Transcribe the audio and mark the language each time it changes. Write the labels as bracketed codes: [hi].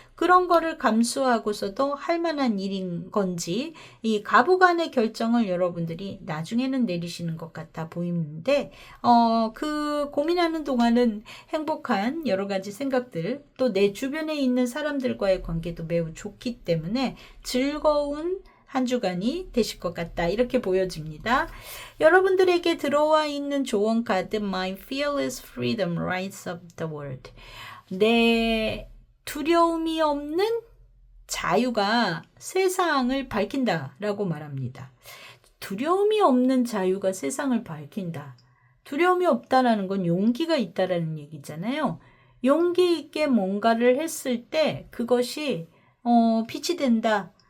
[ko] 그런 거를 감수하고서도 할 만한 일인 건지, 이 가부간의 결정을 여러분들이 나중에는 내리시는 것 같아 보이는데, 그 고민하는 동안은 행복한 여러 가지 생각들, 또 내 주변에 있는 사람들과의 관계도 매우 좋기 때문에 즐거운 한 주간이 되실 것 같다 이렇게 보여집니다. 여러분들에게 들어와 있는 조언 카드 [en] My fearless freedom lights up the world. [ko] 내 두려움이 없는 자유가 세상을 밝힌다라고 말합니다. 두려움이 없는 자유가 세상을 밝힌다. 두려움이 없다라는 건 용기가 있다라는 얘기잖아요. 용기 있게 뭔가를 했을 때 그것이 빛이 된다.